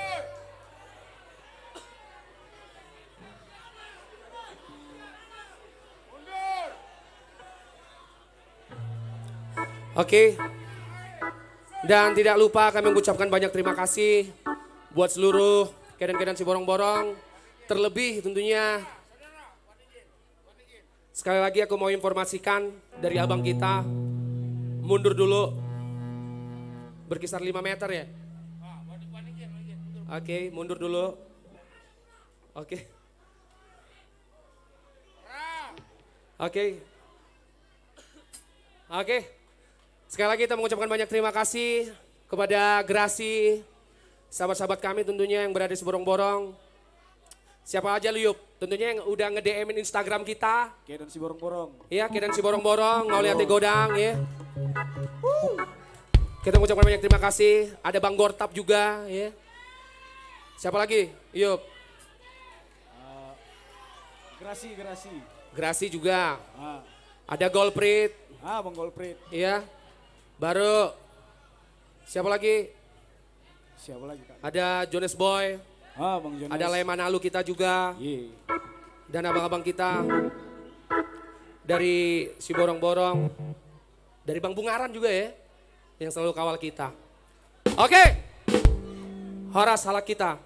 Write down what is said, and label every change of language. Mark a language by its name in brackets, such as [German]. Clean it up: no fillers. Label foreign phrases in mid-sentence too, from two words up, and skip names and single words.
[Indonesian] Oke. Dan tidak lupa kami mengucapkan banyak terima kasih buat seluruh kedan-kedan si borong-borong. Terlebih tentunya sekali lagi aku mau informasikan dari abang kita, mundur dulu berkisar 5 meter ya. Oke, mundur dulu. Oke. Oke. Oke. Sekali lagi kita mengucapkan banyak terima kasih kepada Grasi, sahabat-sahabat kami tentunya yang berada di Borong-Borong. Siapa aja lu Yup, tentunya yang udah nge-DM-in Instagram kita. Kedan si borong-borong. Iya, Kedan si borong-borong, [Batak Toba] Ngauliati Godang ya. [Indonesian] Kita mengucapkan banyak terima kasih. Ada Bang Gortap juga ya. Siapa lagi? Yup. Grasi. Grasi juga. Ada Golprit. Bang Golprit. Iya. Baru. Siapa lagi? Kak? Ada Jonas Boy. Bang Jonas. Ada Lemanalu kita juga. Dan abang-abang kita. Dari si borong-borong. Dari Bang Bungaran juga ya. Yang selalu kawal kita. Oke. [Batak Toba] Horas halak kita.